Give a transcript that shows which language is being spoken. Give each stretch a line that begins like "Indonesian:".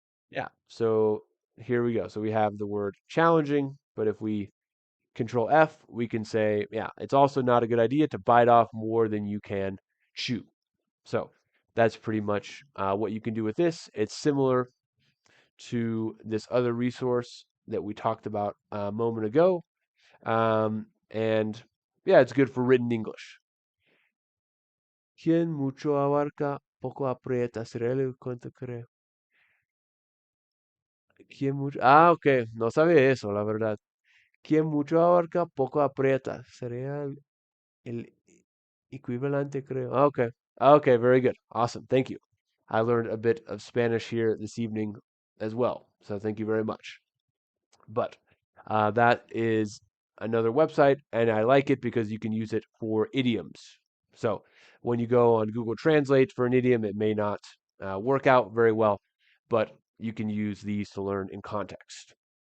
English: Yeah, so here we go. So we have the word challenging, but if we control F, we can say, yeah, it's also not a good idea to bite off more than you can chew. So that's pretty much what you can do with this. It's similar to this other resource that we talked about a moment ago. And yeah, it's good for written English.
Spanish: Quien mucho abarca, poco aprieta. ¿Sería el cuento creo? ¿Quién mucho? Ah, ok. No sabía eso, la verdad. Quien mucho abarca, poco aprieta. Sería el equivalente, creo.
English: Ah, okay. Okay, very good. Awesome. Thank you. I learned a bit of Spanish here this evening as well. So thank you very much. But that is another website, and I like it because you can use it for idioms. So when you go on Google Translate for an idiom, it may not work out very well, but you can use these to learn in context.